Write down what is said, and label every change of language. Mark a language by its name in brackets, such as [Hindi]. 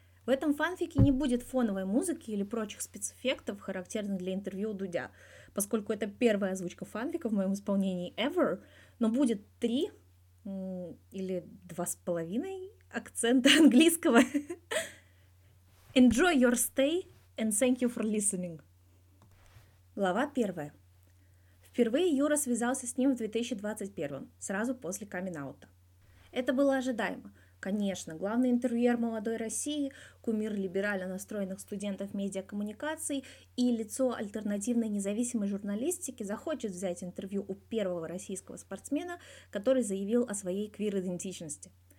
[Russian] В этом фанфике не будет фоновой музыки или прочих спецэффектов, характерных для интервью Дудя, поскольку это первая озвучка фанфика в моем исполнении [English] ever, [Russian] но будет 3 или 2.5 акцента английского. [English] Enjoy your stay and thank you for listening. [Russian] Глава 1. Впервые Юра связался с ним в 2021, сразу после камин-аута. Это было ожидаемо. Конечно, главный интервьюер молодой России, кумир либерально настроенных студентов медиакоммуникаций и лицо альтернативной независимой журналистики захочет взять интервью у первого российского спортсмена, который заявил о своей квир-идентичности.